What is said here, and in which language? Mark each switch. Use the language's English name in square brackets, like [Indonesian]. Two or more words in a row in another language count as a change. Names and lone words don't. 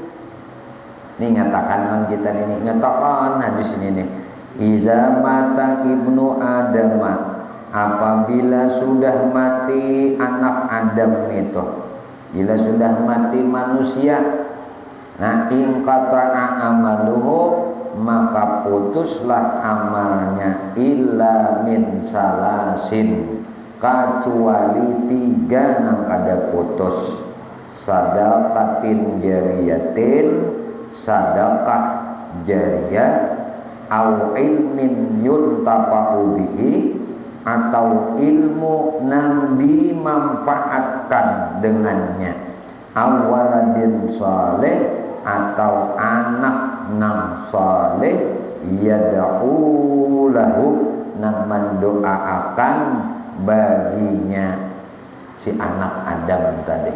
[Banjar] Ini nyatakan kita ini, nyatakan hadis ini nih, [Arabic] إذا مات ابن آدم, [Banjar] apabila sudah mati anak Adam itu, bila sudah mati manusia, nah [Arabic] انقطع عمله, [Banjar] maka putuslah amalnya, [Arabic] إلا من ثلاث, [Banjar] kecuali 3 nang kada putus, [Arabic] صدقة جارية, صدقة جارية أو علم ينتفع به, [Banjar] atau ilmu nang dimanfaatkan dengannya, [Arabic] أو ولد صالح, [Banjar] atau anak nang saleh, [Arabic] يدعو له, [Banjar] nang mendoakan baginya si anak Adam tadi.